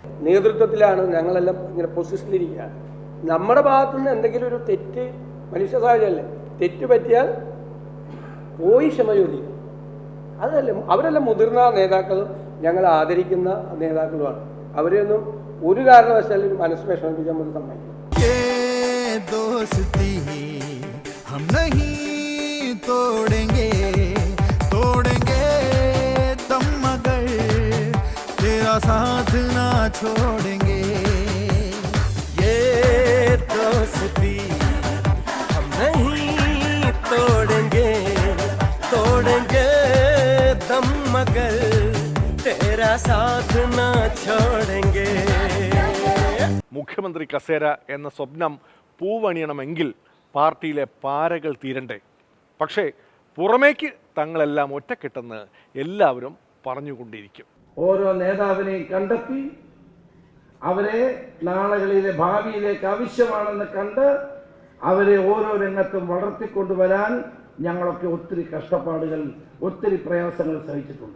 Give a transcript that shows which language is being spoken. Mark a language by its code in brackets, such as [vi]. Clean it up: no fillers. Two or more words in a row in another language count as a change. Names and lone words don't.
[ml] നേതൃത്വത്തിലാണ് ഞങ്ങളെല്ലാം ഇങ്ങനെ പൊസിഷനിലിരിക്കുകയാണ്. നമ്മുടെ ഭാഗത്തുനിന്ന് എന്തെങ്കിലും ഒരു തെറ്റ്, മനുഷ്യ സഹജമല്ലേ, തെറ്റ് പറ്റിയാൽ പോയി ക്ഷമ ചോദിക്കും. അതല്ല, അവരെല്ലാം മുതിർന്ന നേതാക്കളും ഞങ്ങൾ ആദരിക്കുന്ന നേതാക്കളുമാണ്. അവരെയൊന്നും ഒരു കാരണവശാലും മനസ്സ് വിഷമിപ്പിക്കാൻ പോലും സമ്മതിക്കും. [hi] दोस्ती हम नहीं तोड़ेंगे, तोड़ेंगे दम मगर तेरा साथ ना छोड़ेंगे. ये दोस्ती हम नहीं तोड़ेंगे, तोड़ेंगे दम मगर तेरा साथ ना छोड़ेंगे. [ml] മുഖ്യമന്ത്രി കസേര എന്ന സ്വപ്നം പൂവണിയണമെങ്കിൽ പാർട്ടിയിലെ പാരകൾ തീരണ്ടേ. പക്ഷേ പുറമേക്ക് തങ്ങളെല്ലാം ഒറ്റക്കെട്ടെന്ന് എല്ലാവരും പറഞ്ഞുകൊണ്ടിരിക്കും. ഓരോ നേതാവിനെയും കണ്ടെത്തി അവരെ നാളുകളിലെ ഭാവിയിലേക്ക് ആവശ്യമാണെന്ന് കണ്ട് അവരെ ഓരോ രംഗത്തും വളർത്തിക്കൊണ്ടുവരാൻ ഞങ്ങളൊക്കെ ഒത്തിരി കഷ്ടപ്പാടുകൾ, ഒത്തിരി പ്രയാസങ്ങൾ സഹിച്ചിട്ടുണ്ട്.